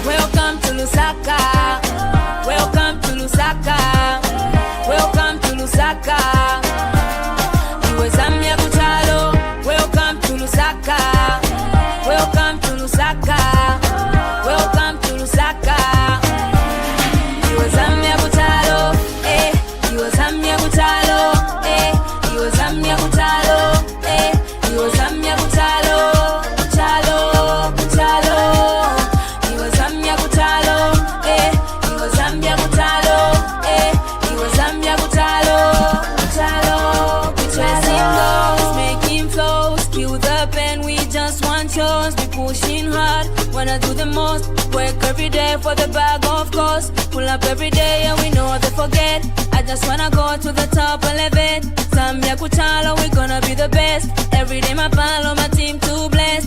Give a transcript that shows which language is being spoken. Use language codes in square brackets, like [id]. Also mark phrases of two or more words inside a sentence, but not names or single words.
[en] Welcome to Lusaka. Welcome to Lusaka. Welcome to Lusaka. [bem] Iwe Zambia Kuchalo. [en] Welcome to Lusaka. Welcome to Lusaka. Welcome to Lusaka. [bem] Iwe Zambia Kuchalo. [en] Eh. [bem] Iwe Zambia Kuchalo. Eh. Iwe Zambia Kuchalo. Eh. Iwe Zambia Kuchalo. Kuchalo. Kuchalo. Iwe Zambia Kuchalo. Eh. Iwe Zambia Kuchalo. Eh. Iwe Zambia Kuchalo. Kuchalo. [en] Chasing goals, making flows, kill the pen, we just want yours. We pushing hard, wanna do the most. Work every day for the bag, of course. Pull up every day and we know they forget. I just wanna go to the top 11. Zambia Kuchalo, we gonna be the best. Every day my pal on my team too blessed.